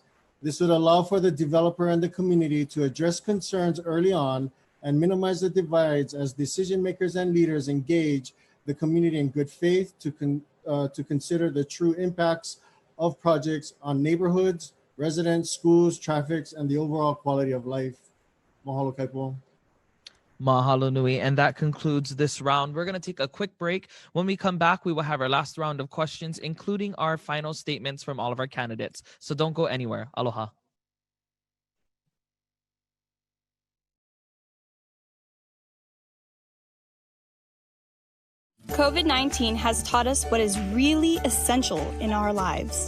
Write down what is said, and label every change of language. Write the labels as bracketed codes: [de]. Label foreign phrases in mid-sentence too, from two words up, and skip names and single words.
[en] This would allow for the developer and the community to address concerns early on and minimize the divides as decision makers and leaders engage the community in good faith to consider the true impacts of projects on neighborhoods, residents, schools, traffic, and the overall quality of life. Mahalo Kaipo. [haw] Mahalo nui. [en] And that concludes this round. We're going to take a quick break. When we come back, we will have our last round of questions, including our final statements from all of our candidates. So don't go anywhere. Aloha. COVID-19 has taught us what is really essential in our lives.